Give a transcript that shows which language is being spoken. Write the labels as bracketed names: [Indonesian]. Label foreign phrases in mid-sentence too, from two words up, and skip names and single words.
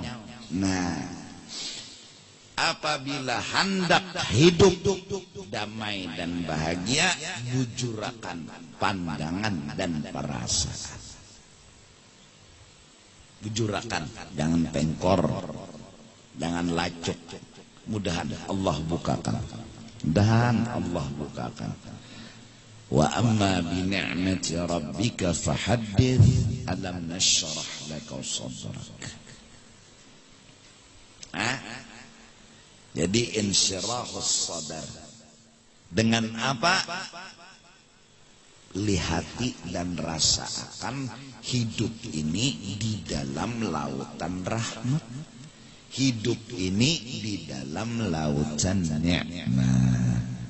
[Indonesian] Nah, apabila hendak hidup damai dan bahagia, bujurakan pandangan dan perasaan. [Banjar] Bujurakan, jangan pengkor, jangan lacuk. Mudahan Allah bukakan, mudahan Allah bukakan. [Arabic] وأما بنعمة ربك فحدث ألم نشرح لك صدرك. [Indonesian] Jadi [Arabic] انشراح الصدر [Indonesian] dengan apa? Lihati dan rasa akan hidup ini di dalam lautan rahmat, hidup ini di dalam lautan nikmat.